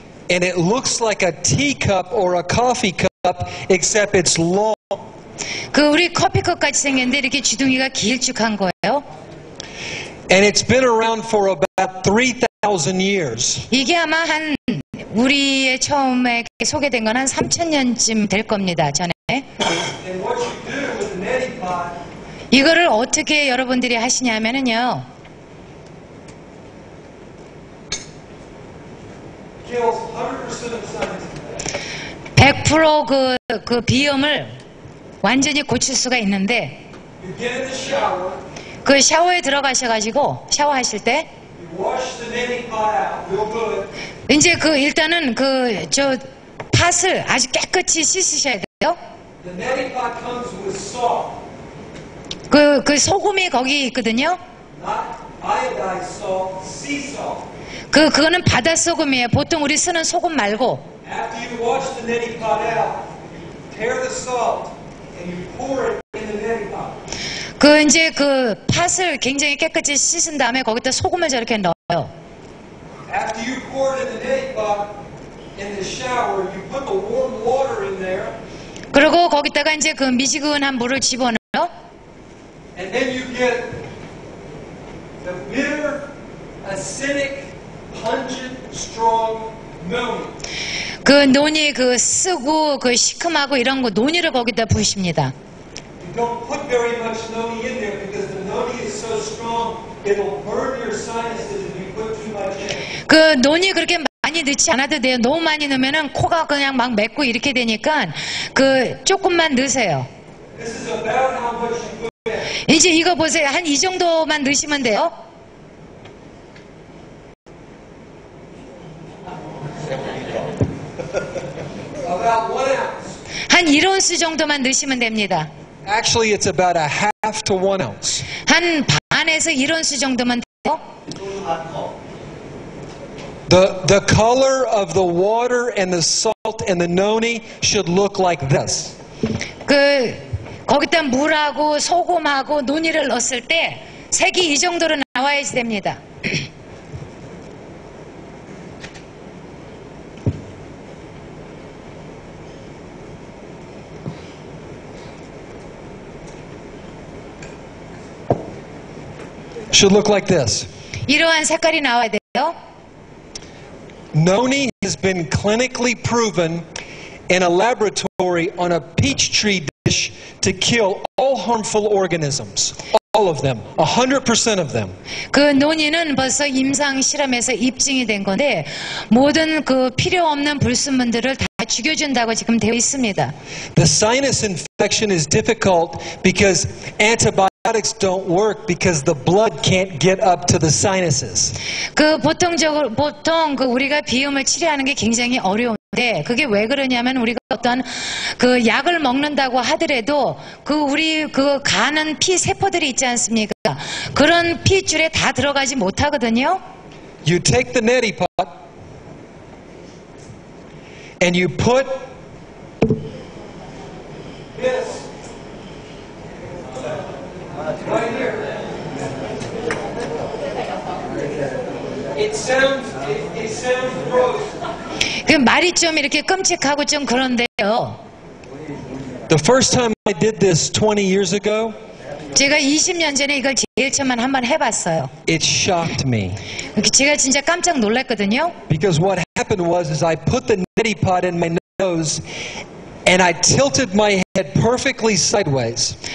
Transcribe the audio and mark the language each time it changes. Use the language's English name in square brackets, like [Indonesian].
[English] and it looks like a teacup or a coffee cup, except it's long. [Korean] 그 우리 커피컵 같이 생겼는데 이렇게 주둥이가 길쭉한 거예요. And it's been around for about 3,000 years. 이게 아마 한 우리의 처음에 소개된 건 한 3,000년쯤 될 겁니다. 전에. [English] And what you do with the neti pot, [Korean] 이거를 어떻게 여러분들이 하시냐면은요. [English] kills 100% of sinus infection. [Korean] 100% 그 비염을 완전히 고칠 수가 있는데 [English] You get in the shower, [Korean] 그 샤워에 들어가셔가지고 샤워하실 때 [English] you wash the neti pot out real good, [Korean] 이제 그 일단은 저 팥을 아주 깨끗이 씻으셔야 돼요. [English] the neti pot comes with salt, [Korean] 그 소금이 거기 있거든요. [English] not iodized salt, sea salt. [Korean] 그거는 바닷소금이에요. 보통 우리 쓰는 소금 말고. [English] After you wash the neti pot out, you tear the salt and you pour it in the neti pot. [Korean] 그 이제 그 팥을 굉장히 깨끗이 씻은 다음에 거기다 소금을 저렇게 넣어요. [English] After you pour it in the neti pot in the shower, you put the warm water in there, [Korean] 그리고 거기다가 이제 그 미지근한 물을 집어넣어요. [English] and then you get the bitter, acidic, pungent, strong noni. [Korean] 그 논이 그 쓰고 그 시큼하고 이런 거 논이를 거기다 부으십니다. [English] You don't put very much noni in there because the noni is so strong, it'll burn your sinuses if you put too much in. [Korean] 그 논이 그렇게 많이 넣지 않아도 돼요. 너무 많이 넣으면은 코가 그냥 막 맺고 이렇게 되니까 그 조금만 넣으세요. [English] This is about how much you put in. [Korean] 이제 이거 보세요. 한 이 정도만 넣으시면 돼요. [English] About 1 ounce. [Korean] 한 1온스 정도만 넣으시면 됩니다. [English] Actually, it's about a half to 1 ounce. [Korean] 한 반에서 1온스 정도만 돼요. [English] The color of the water and the salt and the noni should look like this. [Korean] 그 거기다 물하고 소금하고 논이를 넣었을 때 색이 이 정도로 나와야지 됩니다. [English] Should look like this. [Korean] 이러한 색깔이 나와야 돼요. [English] Noni has been clinically proven in a laboratory on a peach tree dish to kill all harmful organisms. All of them. 100% of them. [Korean] 그 논이는 벌써 임상 실험에서 입증이 된 건데 모든 그 필요 없는 불순물들을 다 죽여준다고 지금 되어 있습니다. [English] The sinus infection is difficult because antibiotics don't work because the blood can't get up to the sinuses. [Korean] 보통 우리가 비염을 치료하는 게 굉장히 어려운데 그게 왜 그러냐면 우리가 어떤 그 약을 먹는다고 하더라도 우리 가는 피 세포들이 있지 않습니까? 그런 피줄에 다 들어가지 못하거든요. [English] You take the neti pot and you put this right here. It sounds gross. [Korean] 그 말이 좀 이렇게 끔찍하고 좀 그런데요. [English] The first time I did this 20 years ago, [Korean] 제가 20년 전에 이걸 제일 처음 한번 해봤어요. [English] it shocked me. [Korean] 제가 진짜 깜짝 놀랐거든요. [English] Because what happened was I put the neti pot in my nose and I tilted my head perfectly sideways.